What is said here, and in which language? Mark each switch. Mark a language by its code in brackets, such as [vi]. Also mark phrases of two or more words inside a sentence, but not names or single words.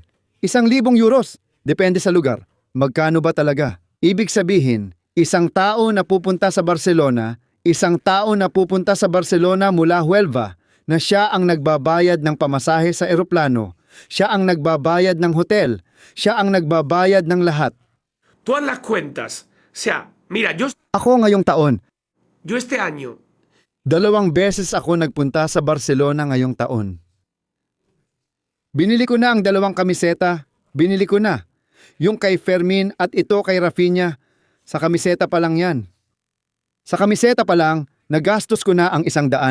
[tl] 1,000 euros, depende sa lugar. Magkano ba talaga? Ibig sabihin, isang tao na pupunta sa Barcelona mula Huelva, na siya ang nagbabayad ng pamasahe sa eroplano, siya ang nagbabayad ng hotel, siya ang nagbabayad ng lahat. [es] Tú haz las cuentas. O sea, mira, [tl] Ako ngayong taon, [es] yo este año [tl] 2 beses ako nagpunta sa Barcelona ngayong taon. Binili ko na ang 2 kamiseta. Binili ko na. Yung kay Fermin at ito kay Rafinha. Sa kamiseta pa lang yan. Sa kamiseta pa lang, nagastos ko na ang 160.